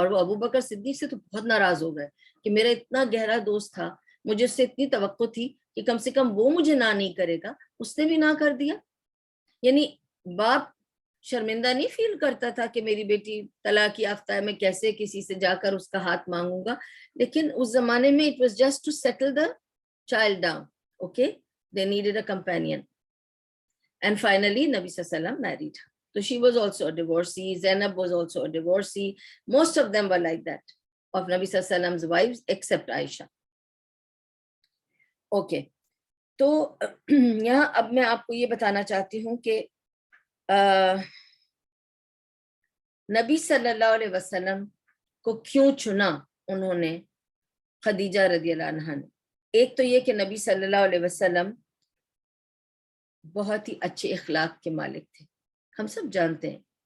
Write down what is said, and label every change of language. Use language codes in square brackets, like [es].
[ur] اور وہ ابو بکر صدیق سے تو بہت ناراض ہو گئے کہ میرا اتنا گہرا دوست تھا, مجھے اس سے اتنی توقع تھی کہ کم سے کم وہ مجھے نہ نہیں کرے گا, اس نے بھی نہ کر دیا. یعنی باپ شرمندہ نہیں فیل کرتا تھا کہ میری بیٹی طلاق یافتہ ہے, میں کیسے کسی سے جا کر اس کا ہاتھ مانگوں گا. لیکن اس زمانے میں [en] it was just to settle the child down. Okay, they needed a companion. And finally Nabi sallallahu alaihi wasallam married her. So she was also a divorcee. Zainab was also a divorcee. Most of them were like that, of Nabi sallallahu alaihi wasallam's wives, except Aisha. Okay. [ur] تو یہاں اب میں آپ کو یہ بتانا چاہتی ہوں کہ نبی صلی اللہ علیہ وسلم کو کیوں چنا انہوں نے, خدیجہ رضی اللہ عنہا نے. ایک تو یہ کہ نبی صلی اللہ علیہ وسلم بہت ہی اچھے اخلاق کے مالک تھے, ہم سب جانتے ہیں.